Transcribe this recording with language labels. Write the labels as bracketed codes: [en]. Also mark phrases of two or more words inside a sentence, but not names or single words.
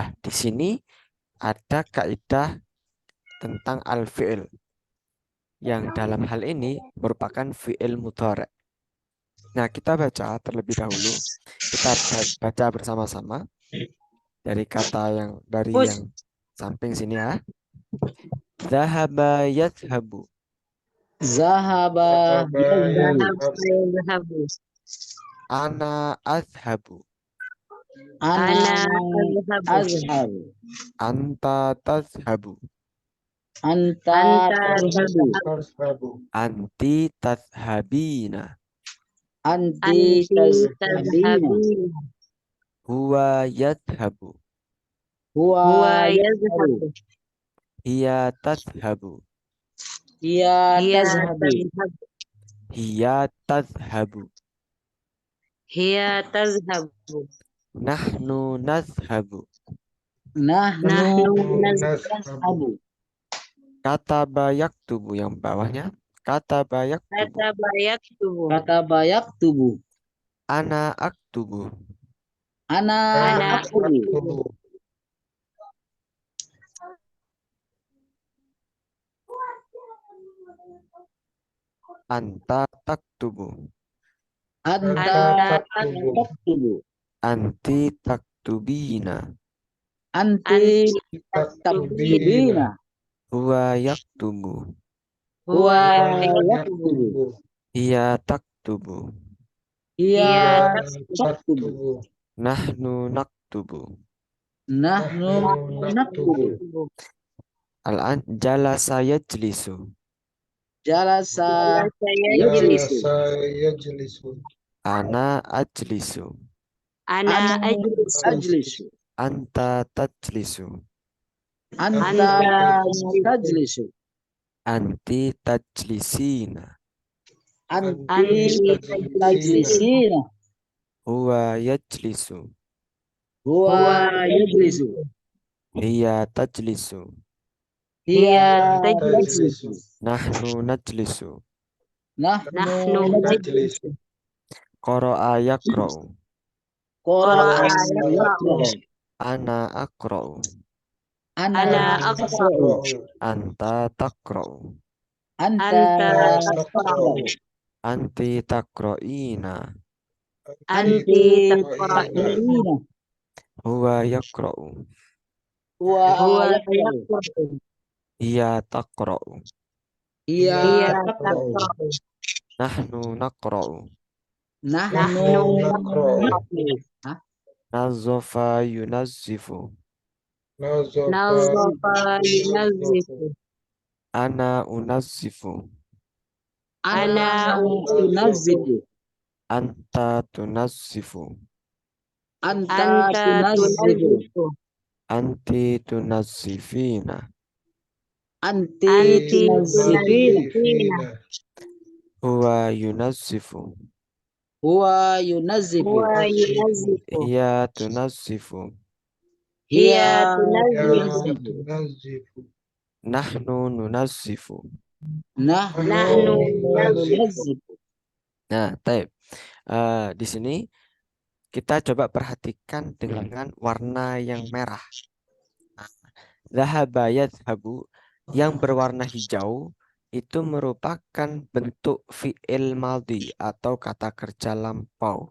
[id] Di sini ada kaidah tentang al-fi'il. yang dalam hal ini merupakan [ar] فعل مضارع'. [id] Nah, kita baca terlebih dahulu. Kita baca bersama-sama dari Pus. yang samping sini ya. [ar] ذهب يذهب. ذهب يذهب. Zahabu. أنا أذهب. Ana أنا أذهب. azhabu. أنت تذهب. Anta Anta tazhabu. أنتِ تذهبين. Anti Anti tazhabina. tazhabina. هو يذهب. Huwa Huwa yazhabu. yazhabu. هي تذهب. Hiya Hiya tazhabu. tazhabu. هي تذهب. هي تذهب. نحن نذهب. Nahnu Nahnu nazhabu. كتب يكتب [id] yang bawahnya. [ar] كتب يكتب. كتب يكتب. كتب يكتب. أنا أكتب. Ana Ana aktubu. أنت تكتب. Anta Anta taktubu. أنتِ تكتبين. Anti Anti taktubina. هو يكتب. Huwa Huwa yaktubu. هي تكتب. Hiya Hiya taktubu. نحن نكتب. نحن نكتب. الآن جلس يجلس. Jalasa [id] Saya [ar] yajlisu. أنا أجلس. Ana Ana ajlisu. ajlisu. أنت تجلس. أنت تجلس. أنتِ تجلسين. أنتِ تجلسين. هو يجلس. هو يجلس. هي تجلس. Hiya tajlisu. tajlisu. نحن نجلس. Nahnu Nahnu najlisu. قرأ يقرأ. Qara'a Qara'a yaqra'u. أنا أقرأ. Ana Ana aqra'u. أنت تقرأ. Anta Anta taqra'u. أنتِ تقرئين. Anti taqra'ina. taqra'ina. هو يقرأ. Huwa Huwa yaqra'u. yaqra'u. هي تقرأ. Hiya Hiya taqra'u. taqra'u. نحن نقرأ. Nahnu Nahnu naqra'u. نظّف ينظّف. نظّف ينظّف. أنا أنظّف. Ana Ana unazzifu. أنت تنظّف. Anta Anta tunazzifu. tunazzifu. أنتِ تنظّفين. Anti Anti tunazzifina. tunazzifina. هو ينظّف. هو ينظّف. هو ينظّف. هي تنظّف. Hiya tunazzifu. tunazzifu. نحن ننظّف. Nahnu Nahnu nunazzifu. [id] Nah, taib. Di sini kita coba perhatikan dengan warna yang merah. [ar] ذهب يذهب [id] yang berwarna hijau itu merupakan bentuk [ar] فعل ماض [id] atau kata kerja lampau.